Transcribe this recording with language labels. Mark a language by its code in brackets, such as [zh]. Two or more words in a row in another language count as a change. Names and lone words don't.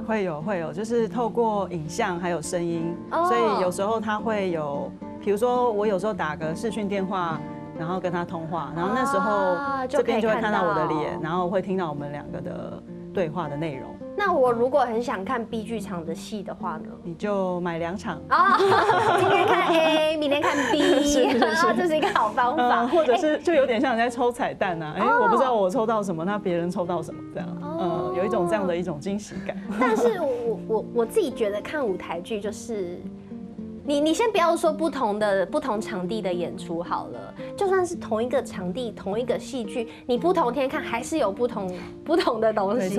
[zh] 會有，就是透過影像還有聲音，所以有時候它會有，比如說我有時候打個視訊電話。然後跟他通話，然後那時候這邊就會看到我的臉，然後會聽到我們2個的對話的內容。那我如果很想看 B 劇場的戲的話呢？你就買2場啊，今天看 A，明天看 B， 這是一個好方法。或者是就有點像你在抽彩蛋啊，我不知道我抽到什麼，那別人抽到什麼這樣，有一種這樣的一種驚喜感。但是我自己覺得看舞台劇就是。你先不要說不同場地的演出好了，就算是同一個場地、同一個戲劇，你不同天看還是有不同的東西。